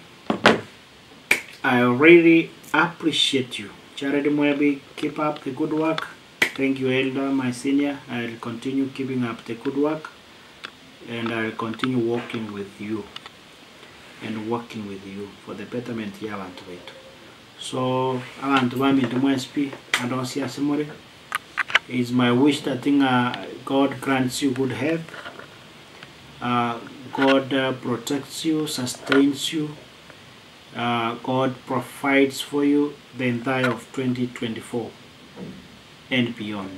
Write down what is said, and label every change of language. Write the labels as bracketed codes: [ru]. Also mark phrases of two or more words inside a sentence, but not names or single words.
[en] I really appreciate you. Charity Moebi, keep up the good work. Thank you, Elder, my senior. I'll continue keeping up the good work, and I'll continue working with you for the betterment here [guz] abantu betu. So abantu bami ntumwespi adonsia simore. [en] It's my wish that God grants you good health. God protects you, sustains you. God provides for you the entire of 2024 and beyond.